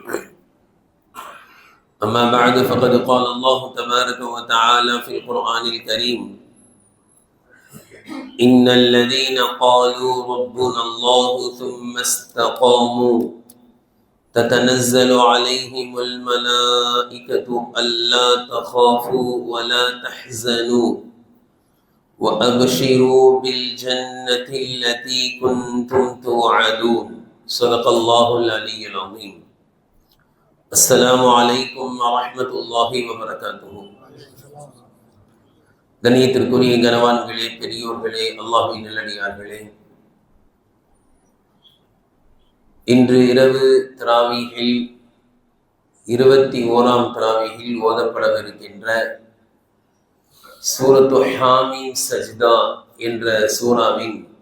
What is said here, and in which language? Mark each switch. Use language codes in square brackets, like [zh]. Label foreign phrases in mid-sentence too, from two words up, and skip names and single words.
[ar] أما بعد، فقد قال الله تبارك وتعالى في القرآن الكريم: إن الذين قالوا ربنا الله ثم استقاموا تتنزل عليهم الملائكة ألا تخافوا ولا تحزنوا وأبشروا بالجنة التي كنتم توعدون. صدق الله العلي العظيم. السلام عليكم ورحمة الله وبركاته. [ta] கண்ணியத்திற்குரிய கனவான்களே, பெரியோர்களே, அல்லாஹ்வின் நல்லடியார்களே, இன்று இரவு தராவீஹில் 21ஆம் தராவீஹில் ஓதப்படவிருக்கின்ற சூரத்து ஹாமீம் சஜ்தா என்ற சூராவின்